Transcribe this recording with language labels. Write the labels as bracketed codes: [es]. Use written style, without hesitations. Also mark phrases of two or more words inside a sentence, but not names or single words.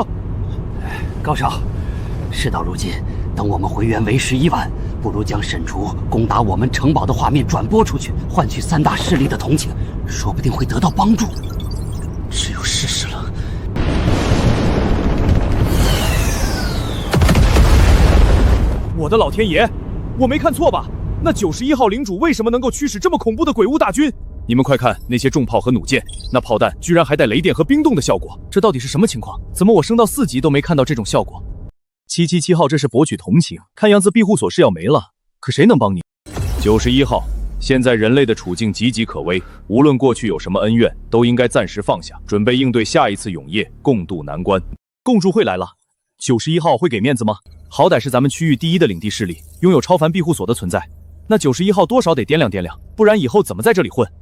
[zh] 高少，事到如今，等我們回援為時已晚，不如將沈竹攻打我們城堡的畫面轉播出去，換取3大勢力的同情，說不定會得到幫助。只有試試了。我的老天爺，我沒看錯吧？那91號領主為什麼能夠驅使這麼恐怖的鬼物大軍？你們快看那些重炮和弩箭，那炮彈居然還帶雷電和冰凍的效果，這到底是什麼情況？怎麼我升到4級都沒看到這種效果？777號這是博取同情，看樣子庇護所是要沒了，可誰能幫你？91號，現在人類的處境岌岌可危，無論過去有什麼恩怨，都應該暫時放下，準備應對下一次永夜，共度難關。共助會來了，91號會給面子嗎？好歹是咱們區域第1的領地勢力，擁有超凡庇護所的存在，那91號多少得掂量掂量，不然以後怎麼在這裡混？